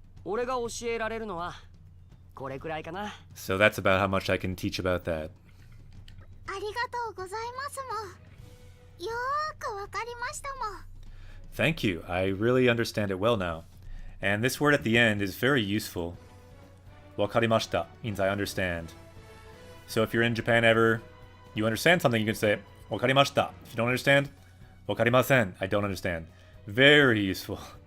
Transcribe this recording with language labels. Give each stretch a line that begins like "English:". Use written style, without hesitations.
Japanese: 俺が教えられるのはこれくらいかな。
English: So that's about how much I can teach about that.
Japanese: ありがとうございますもん。よーくわかりましたもん。
English: Thank you. I really understand it well now. And this word at the end is very useful. Wakarimashita means I understand. So if you're in Japan ever, you understand something, you can say wakarimashita. If you don't understand, wakarimasen. I don't understand. Very useful.